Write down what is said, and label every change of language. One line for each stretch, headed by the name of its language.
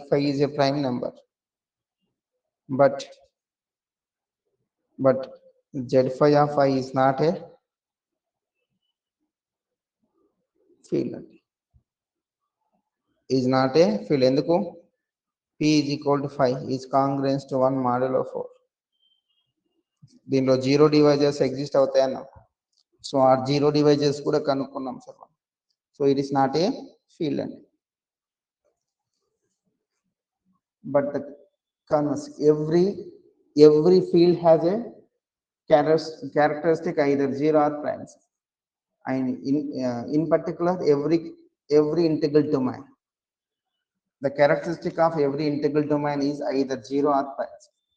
English: 5 is a prime number, but Z5 of I is not a field. Is not a field. ఎందుకు? P is equal to 5 is congruent to 1 modulo 4.
Telugu: దీనిలో 0 divisors exist అవుతాయన్నా, so ఆ 0 divisors కూడా కనుక్కున్నాం sir.
English: So it is not a field అండి. but the converse, every field has a characteristic either 0 or primes, and in particular every integral domain, the characteristic of every integral domain is either 0 or primes.